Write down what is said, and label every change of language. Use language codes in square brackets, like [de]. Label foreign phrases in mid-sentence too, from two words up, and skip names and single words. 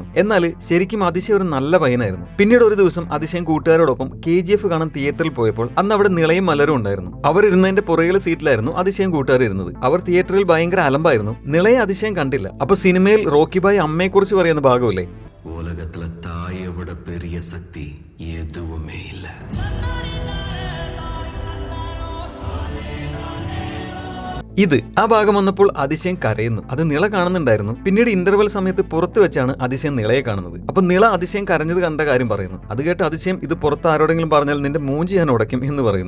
[ml] എന്നാൽ ശരിക്കും അതിശയം ഒരു നല്ല പയ്യനായിരുന്നു. പിന്നീട് ഒരു ദിവസം അതിശയം കൂട്ടുകാരോടൊപ്പം KGF കാണാൻ തിയേറ്ററിൽ പോയപ്പോൾ അന്ന് അവിടെ നിളയും മലരും ഉണ്ടായിരുന്നു. അവരിരുന്നതിന്റെ പുറകിലെ സീറ്റിലായിരുന്നു അതിശയം കൂട്ടുകാർ ഇരുന്നത്. അവർ തിയേറ്ററിൽ ഭയങ്കര അലമ്പായിരുന്നു. നിളയെ അതിശയം കണ്ടില്ല. അപ്പൊ സിനിമയിൽ റോക്കി ബായ് അമ്മയെ കുറിച്ച് പറയുന്ന ഭാഗമില്ലേ, [ta] உலகத்துல தாயை விட பெரிய சக்தி எதுவுமே இல்லை. [ml] ഇത് ആ ഭാഗം വന്നപ്പോൾ അതിശയം കരയുന്നു. അത് നിള കാണുന്നുണ്ടായിരുന്നു. പിന്നീട് ഇന്റർവെൽ സമയത്ത് പുറത്ത് വെച്ചാണ് അതിശയം നിളയെ കാണുന്നത്. അപ്പൊ നിള അതിശയം കരഞ്ഞത് കണ്ട കാര്യം പറയുന്നു. അത് കേട്ട് അതിശയം ഇത് പുറത്ത് ആരോടെങ്കിലും പറഞ്ഞാൽ നിന്റെ മൂഞ്ചി ഞാൻ ഉടയ്ക്കും എന്ന് പറയുന്നു.